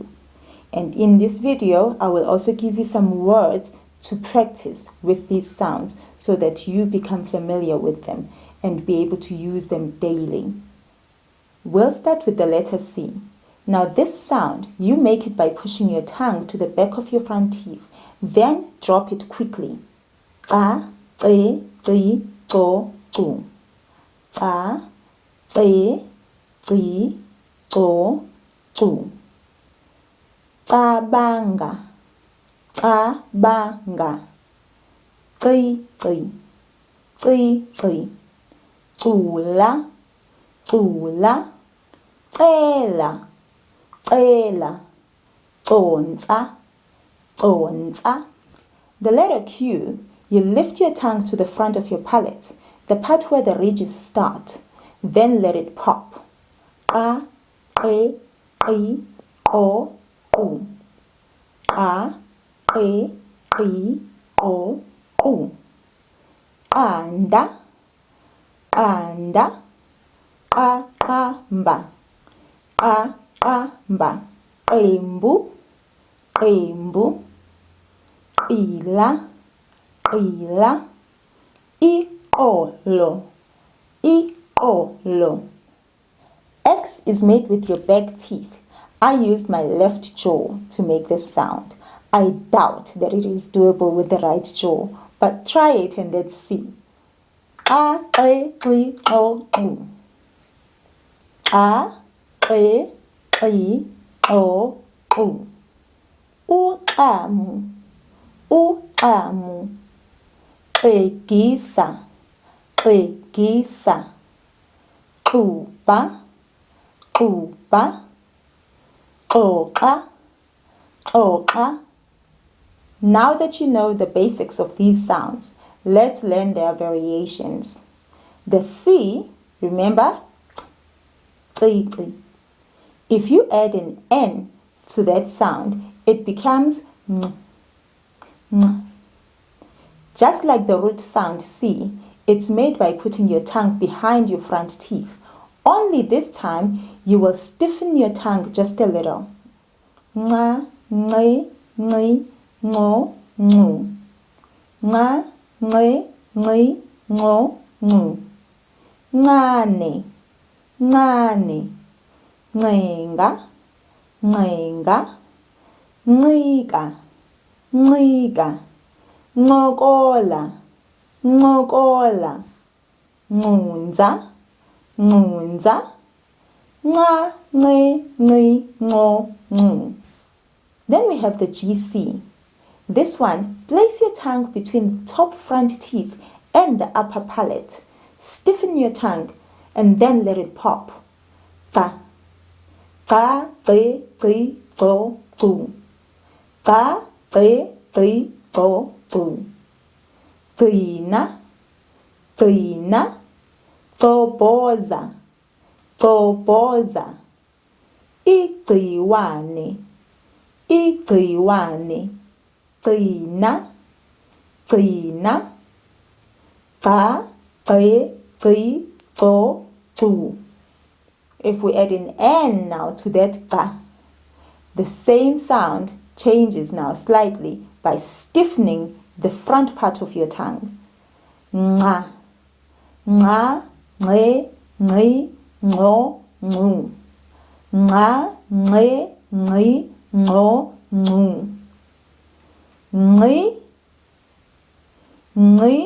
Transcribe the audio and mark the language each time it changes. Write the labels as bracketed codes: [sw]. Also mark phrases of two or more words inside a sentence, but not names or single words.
[en] And in this video, I will also give you some words to practice with these sounds so that you become familiar with them and be able to use them daily. We'll start with the letter C. Now this sound, you make it by pushing your tongue to the back of your front teeth, then drop it quickly. A, e, I, o, u. A, e, I, o, u. [zu] Cabanga, cabanga. I, I. Cula, cula, cela, cela, conza, conza. [en] The letter Q, you lift your tongue to the front of your palate, the part where the ridges start, then let it pop. A, e, I, o, u. A, e, I, o, u. [zu] Anda, anda, ahamba, ahamba. Qembu, qembu. Ila, ila. Iqolo, iqolo. [en] X is made with your back teeth. I used my left jaw to make this sound. I doubt that it is doable with the right jaw, but try it and let's see. A, e, I, o, u. A, e, I, o, u. [zu] Uqamu, uqamu. Qegisa, qegisa. Quba, quba. Xoxa, xoxa. [en] Now that you know the basics of these sounds, let's learn their variations. The C, remember? If you add an N to that sound, it becomes ng. Just like the root sound C, it's made by putting your tongue behind your front teeth. Only this time, you will stiffen your tongue just a little. Nga, ngi, ngi, ngo, ngu. Nga, ngi, ngi, ngo, ngu. [zu] Ngane, ngane. Ngenga, ngenga. Ncika, ncika. Ncokola, ncokola. Nqunza, nqunza. Nga, ngi, ngi, ngo, ngu. [en] Then we have the GC. This one, place your tongue between the top front teeth and the upper palate. Stiffen your tongue and then let it pop. Ka, ka, qi, qi, go, gu. Ka, qi, qi, go, gu. [zu] Qina, qina. Qoboza, qoboza. Igciwane, igciwane. Qina, qina. Qa, qi, qi, go, gu. [en] If we add an N now to that qa, the same sound changes now slightly by stiffening the front part of your tongue. Nga, nga, ngi, ngi, ngo, ngu. Nga, ngi, ngi, ngo, ngu. Ngi, ngi.